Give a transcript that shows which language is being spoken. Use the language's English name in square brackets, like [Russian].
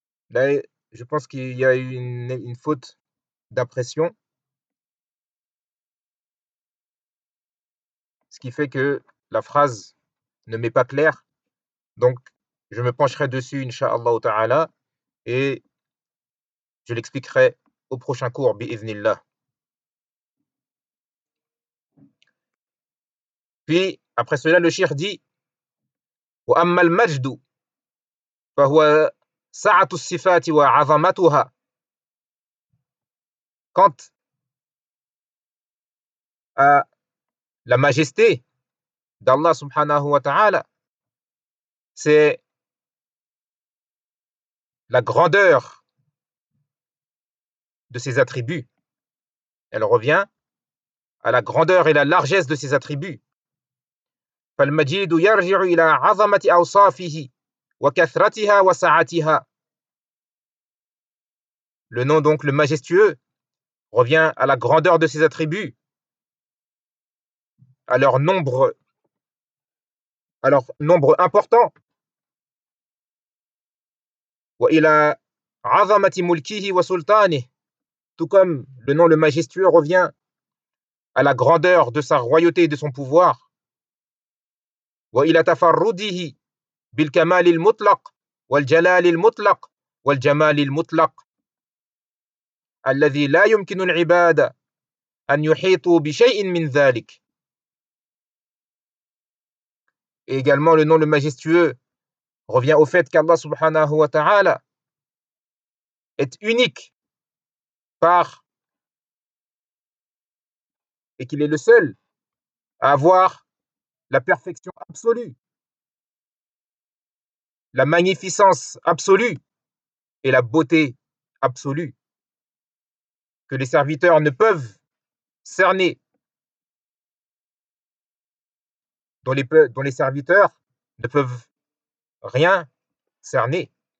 [French] Là, je pense qu'il y a eu une faute d'impression, ce qui fait que la phrase ne m'est pas claire. Donc, je me pencherai dessus, inshallah ta'ala, et je l'expliquerai au prochain cours, bi'idhnillah. Puis, après cela, le shir dit. [Arabic] وأما المجد فهو سعة الصفات وعظمتها. [French] Quant à la majesté d'Allah subhanahu wa ta'ala, c'est la grandeur de ses attributs. Elle revient à la grandeur et la largesse de ses attributs. [Arabic] فالمجيد يرجع إلى عظمة أوصافه وكثرتها وسعتها. [French] Le nom donc le majestueux revient à la grandeur de ses attributs, à leur nombre important. [Arabic] وإلى عظمة ملكه وسلطانه. [French] Tout comme le nom le majestueux revient à la grandeur de sa royauté et de son pouvoir. [Arabic] وإلى تفرده بالكمال المطلق والجلال المطلق والجمال المطلق الذي لا يمكن العباد أن يحيطوا بشيء من ذلك. [French] Et également le nom le majestueux revient au fait qu'Allah subhanahu wa ta'ala est unique par et qu'il est le seul à avoir la perfection absolue, la magnificence absolue et la beauté absolue que les serviteurs ne peuvent cerner, dont les serviteurs ne peuvent rien cerner.